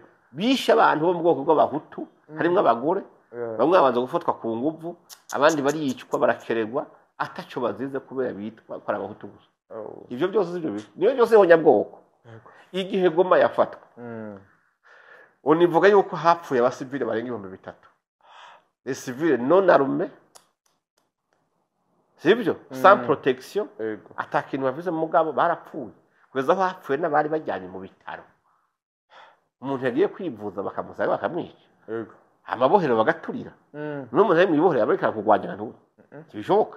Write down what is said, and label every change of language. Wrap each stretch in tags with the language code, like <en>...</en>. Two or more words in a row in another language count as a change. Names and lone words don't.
<rn>bishe abantu bo mu bwoko bw'abahutu harimwo abagore Yeah. bamwe babanza gufatwa ku nguvu abandi bariyicwa barakererwa ataco bazize kubera bitwa ko ari abahutu gusa Oh. ivyo byose sivyo niyo byose honyabwoko Yego. igihe Goma yafatwa Mm. univuga yuko hapfuye abasivile barenga 3,000</rn> <fr>les civils non armés</fr> <rn>sivyo</rn> <fr>sans protection</fr> <rn>Yego. atakintu bavuze mu mugabo barapfuye kugeza aho hapfuye n'abari bajyanye mu bitaro umuntu yagiye kwivuza bakamusaba bakamwica Yego. amabohero bagaturira Mm. n'umuntu ari mu ibohero yabareka kurwanya abantu ntibishoboka</rn>